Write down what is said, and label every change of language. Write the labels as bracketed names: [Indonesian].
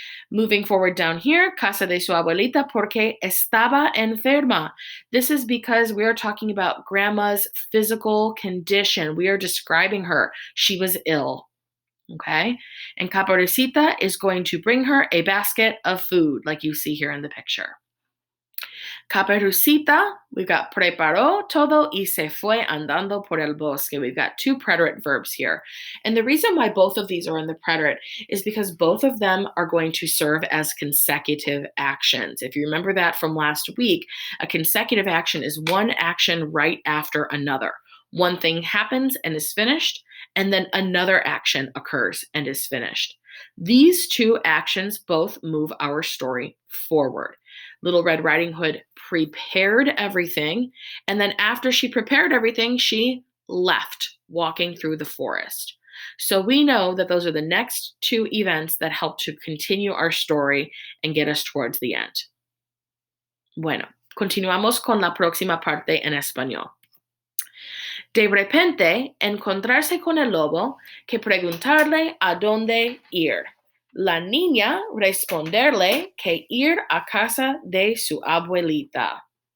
[English] Moving forward down here, [Spanish] casa de su abuelita porque estaba enferma. [English] This is because we are talking about grandma's physical condition. We are describing her. She was ill. Okay? And Caperucita is going to bring her a basket of food, like you see here in the picture. [Spanish] Caperucita, [English] we've got [Spanish] preparó todo y se fue andando por el bosque. [English] We've got two preterite verbs here. And the reason why both of these are in the preterite is because both of them are going to serve as consecutive actions. If you remember that from last week, a consecutive action is one action right after another. One thing happens and is finished, and then another action occurs and is finished. These two actions both move our story forward. Little Red Riding Hood prepared everything, and then after she prepared everything, she left, walking through the forest. So we know that those are the next two events that help to continue our story and get us towards the end. [Spanish] Bueno, continuamos con la próxima parte en español. De repente, encontrarse con el lobo que preguntarle a dónde ir. La niña responderle que ir a casa de su abuelita.